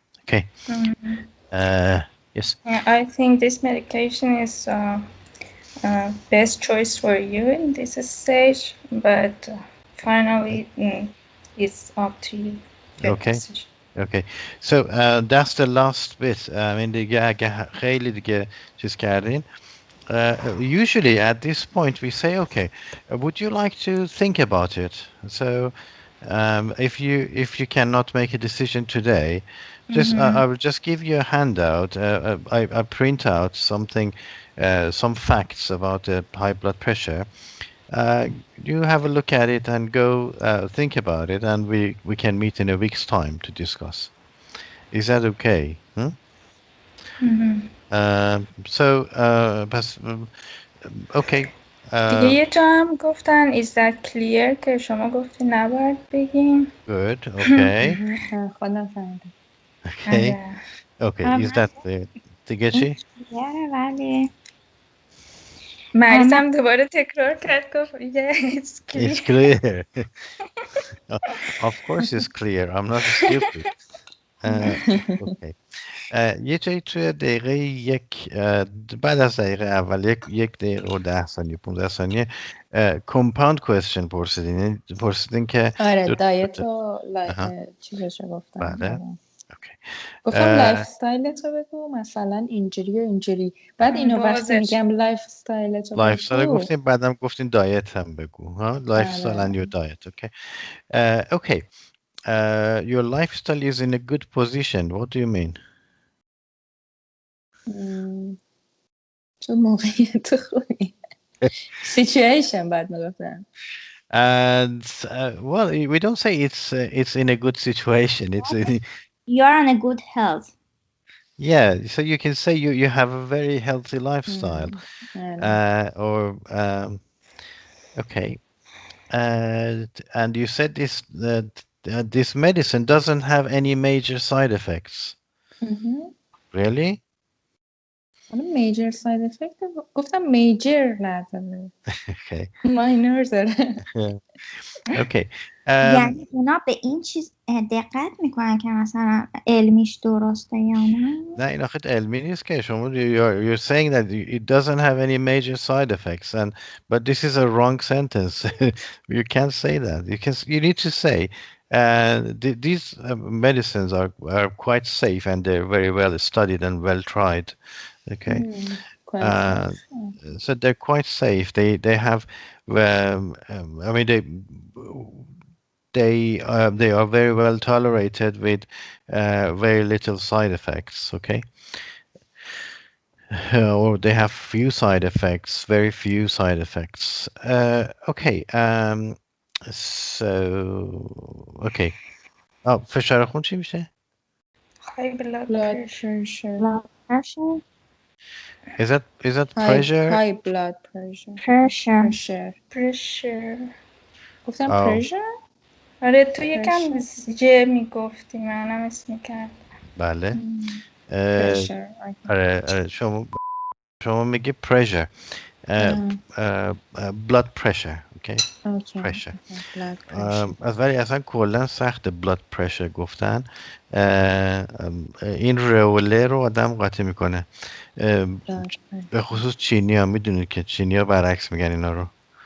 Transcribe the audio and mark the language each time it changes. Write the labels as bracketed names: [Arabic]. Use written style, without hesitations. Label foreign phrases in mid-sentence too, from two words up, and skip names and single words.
[English] Okay. Yes. Yeah, I think this medication is best choice for you in this stage, but finally it's up to you. Okay. Okay, so that's the last bit. I mean, [Persian] دیگه خیلی دیگه چیز کردین. [English] Usually at this point we say, okay, would you like to think about it? So if you cannot make a decision today, just I will just give you a handout. I print out something, some facts about the high blood pressure. You have a look at it and go think about it, and we can meet in a week's time to discuss. Is that okay? So okay. [Persian] دیگه یه جا هم گفتن [English] is that clear [Persian] که شما گفتی نباید بگیم. [English] Good. Okay. [Persian] خودم فهمیدم. [English] Okay. Okay. Is that [Persian] دیگه چی؟ ولی مریضم دوباره تکرار کرد گفت [English] it's clear. It's clear. Of course it's clear. I'm not stupid. [Persian] Okay. یه جایی توی دقیقه یک بعد از دقیقه اول یک دقیقه و 10 ثانیه 15 ثانیه [English] compound question [Persian] پرسیدین که آره دایت و چیزشو گفتم. بله. گفتم لایف استایل تو بگو مثلا اینجوری و اینجوری بعد اینو وقتی بازش میگم لایف استایل تو لایف استایل بگو گفتیم، بعدم گفتیم دایت هم بگو ها. لایف استایل آره [English] and your diet. Okay. Okay. Your lifestyle is in a good position. What do you mean? [Persian] تو موقعیت خوبی situation بعد میگفتم [English] And well, we don't say it's in a good situation. It's in, You're on a good health. yeah. So you can say you have a very healthy lifestyle. [Persian] آره. [English] Or okay. And you said this that this medicine doesn't have any major side effects. Really? [Persian] حالا [English] major side effect [Persian] گفتم میجر نداره [English] Okay. [Persian] ماینور داره [English] Yeah. Okay. [Persian] یعنی اونا به این چیز دقت میکنن که مثلا علمیش درسته یا نه؟ نه این آخه علمی نیست که شما [English] you're saying that it doesn't have any major side effects, and but this is a wrong sentence. You can't say that. You need to say these medicines are quite safe and they're very well studied and well tried. Okay. quite Uh, safe. so they're quite safe. They have I mean they are very well tolerated with very little side effects. Okay. Or they have few side effects, very few side effects. Okay. So okay. [Persian] فشار خون چی میشه؟ [English] high blood blood پرشر pressure Blood pressure. Is that pressure? high blood pressure Pressure. pressure پرشر [Persian] گفتم [English] Oh, pressure [Persian] آره تو یکم [English] pressure [Persian] جه میگفتی منم اسم میکرد بله. اه، [English] pressure okay. [Persian] آره شما میگی [English] pressure. Blood pressure. Okay. Okay. Pressure. Okay. blood pressure [Persian] ولی اصلا کلا سخت [English] blood pressure [Persian] گفتن. این روله رو آدم قاطی میکنه. [English] blood pressure [Persian] به خصوص چینی ها، میدونید که چینی ها برعکس میگن اینا رو.